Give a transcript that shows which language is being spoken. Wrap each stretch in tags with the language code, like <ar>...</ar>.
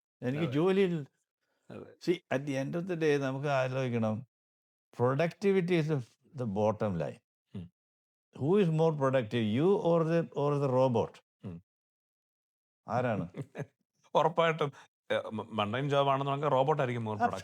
<ml>എനിക്ക് ജോലിയിൽ</ml> <en>സി at the end of the day</en> <ml>നമുക്ക് ആലോചിക്കണം,</ml> <en>Productivity is the bottom line. Who is more productive, you or the robot?</en> <ml>ആരാണ്? ഉറപ്പായിട്ടും mundane job ആണെന്ന് പറഞ്ഞാൽ റോബോട്ട് ആയിരിക്കും മോർ പ്രൊഡക്റ്റീവ്.</ml>